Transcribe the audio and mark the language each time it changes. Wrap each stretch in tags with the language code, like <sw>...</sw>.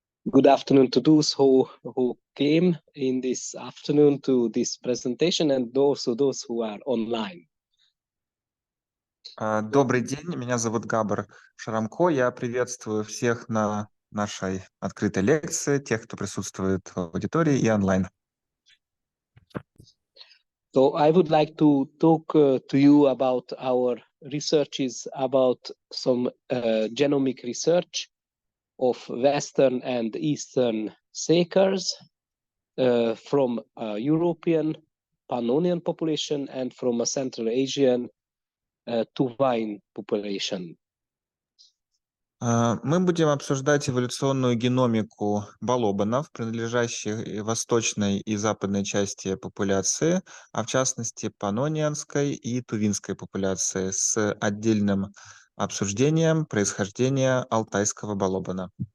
<en>Good afternoon to those who came in this afternoon to this presentation and also those who are online.</en> <ru>Добрый день, меня зовут Габор Шрамко. Я приветствую всех на нашей открытой лекции, тех, кто присутствует в аудитории и онлайн.</ru> <en>So I would like to talk to you about our researches about some genomic research of Western and Eastern sakers from a European Pannonian population and from a Central Asian Tuvine population.</en> <ru>Мы будем обсуждать эволюционную геномику балобанов, принадлежащих восточной и западной части популяции, а в частности паннонианской и тувинской популяции с отдельным обсуждением происхождения алтайского балобана.</ru>